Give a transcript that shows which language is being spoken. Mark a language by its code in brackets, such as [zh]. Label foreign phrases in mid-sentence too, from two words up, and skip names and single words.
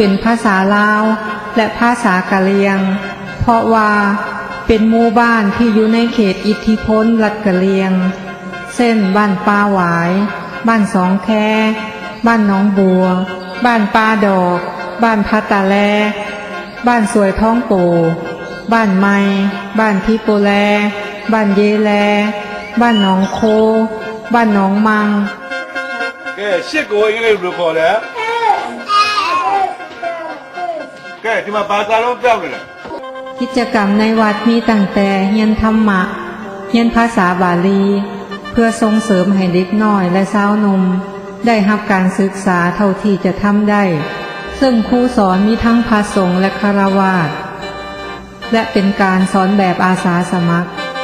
[th] เป็นภาษาลาวและภาษากะเหรี่ยงเพราะว่าเป็นหมู่บ้านที่อยู่ในเขตอิทธิพลรัฐกะเหรี่ยงเช่นบ้านป่าหวายบ้านสองแคบ้านหนองบัวบ้านป่าดอกบ้านพัตตาแลบ้านสวยท้องโปบ้านไม้บ้านทิโปแลบ้านเยแลบ้านหนองโคบ้านหนองมัง [my] ရှစ်ကိုအင်္ဂလိပ်လိုခေါ်တယ်ကဲဒီမှာဘာသာလုံးပြောက်နေလဲ [th] กิจกรรมในวัดมีตั้งแต่เรียนธรรมะเรียนภาษาบาลีเพื่อส่งเสริมให้เด็กน้อยและสาวหนุ่มได้รับการศึกษาเท่าที่จะทำได้ซึ่งครูสอนมีทั้งพระสงฆ์และฆราวาสและเป็นการสอนแบบอาสาสมัคร